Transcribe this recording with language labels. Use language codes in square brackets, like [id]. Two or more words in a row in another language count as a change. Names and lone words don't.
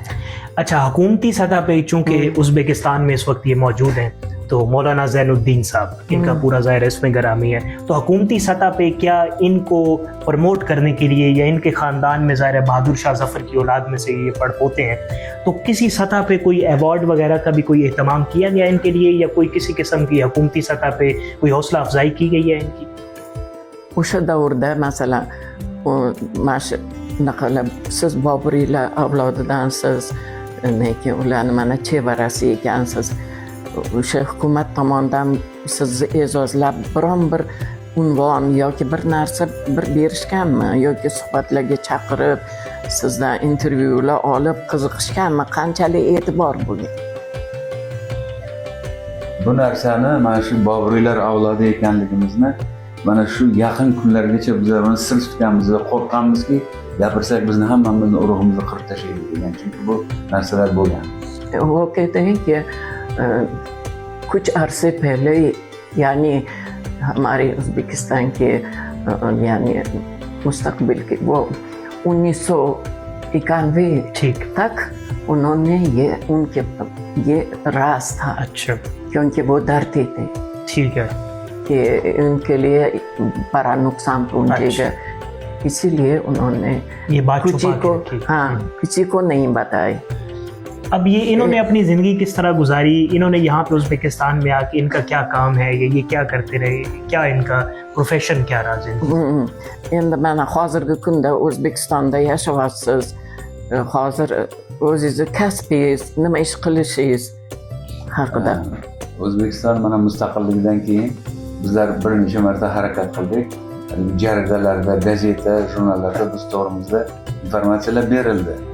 [ur] اچھا حکومتی سطح پہ چونکہ ازبکستان میں اس وقت یہ موجود ہیں تو مولانا زین الدین صاحب ان کا پورا ظاہر اس میں گرامی ہے، تو حکومتی سطح پہ کیا ان کو پروموٹ کرنے کے لیے یا ان کے خاندان میں ظاہر بہادر شاہ ظفر کی اولاد میں سے یہ پڑپوتے ہیں، تو کسی سطح پہ کوئی ایوارڈ وغیرہ کا بھی کوئی اہتمام کیا گیا ان کے لیے یا کوئی کسی قسم کی حکومتی سطح پہ کوئی حوصلہ افزائی کی گئی ہے ان کی? [uz] o'sha davrda masalan mana shu naqalab siz Boburiylar avlodidansiz, lekin ularni mana chevarasi ekansiz, o'sha hukumat tomonidan sizni e'zozlab biron bir unvon yoki bir narsa berishganmi yoki suhbatlarga chaqirib sizdan intervyular olib qiziqishganmi, qanchalik e'tibor bo'lgan? Bu narsani mana shu Boburiylar avlodi ekanligimizni mana shu yaqin kunlargacha bizlar buni sir tutganmiz va qo'rqqanmizki gapirsak bizni hammamizni urug'imizni qirib tashlaydi degan, chunki bu narsalar bo'lgan. [ur] وہ کہتے ہیں کہ کچھ عرصے پہلے یعنی ہمارے ازبکستان کے یعنی مستقبل کے وہ 1991 تک انہوں نے یہ راز تھا. अच्छा کیونکہ وہ ڈرتے تھے ٹھیک ہے کہ ان کے لیے بڑا نقصان پہنچے گا، اسی لیے انہوں نے یہ بات کسی کو کسی کو نہیں بتائی. اب یہ انہوں نے اپنی زندگی کس طرح گزاری، انہوں نے یہاں پہ ازبکستان میں آ کے ان کا کیا کام ہے، یہ کیا کرتے رہے، کیا ان کا پروفیشن کیا رہا زندگی? [uz] Endi mana hozirgi kunda O'zbekistonda yashayapsiz, hozir o'zingizni kasbingiz, nima ish qilishingiz haqida. O'zbekiston mana mustaqilligidan keyin bizlar bir necha marta harakat qildik. Jaridalarda, gazeta, jurnallarda biz to'g'rimizda informatsiyalar berildi.